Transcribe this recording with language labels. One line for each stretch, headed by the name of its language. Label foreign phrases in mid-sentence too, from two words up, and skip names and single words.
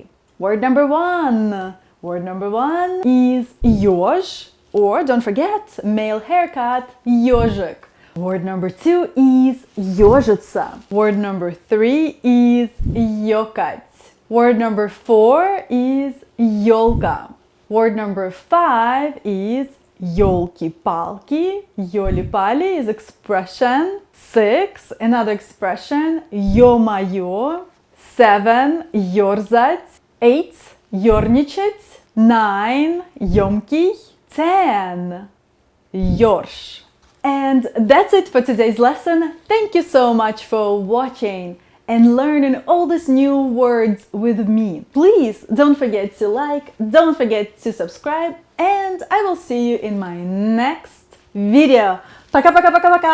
English: Word number 1. Word number 1 is ёж, or don't forget, male haircut, ёжик. Word number 2 is ёжиться. Word number 3 is ёкать. Word number 4 is ёлка. Word number 5 is ёлки-палки. Ёли-пали is expression. 6, another expression, ё-моё. 7, ёрзать. 8, ёрничать. 9, ёмкий. 10, ёрш. And that's it for today's lesson. Thank you so much for watching and learning all these new words with me. Please don't forget to like, don't forget to subscribe, and I will see you in my next video.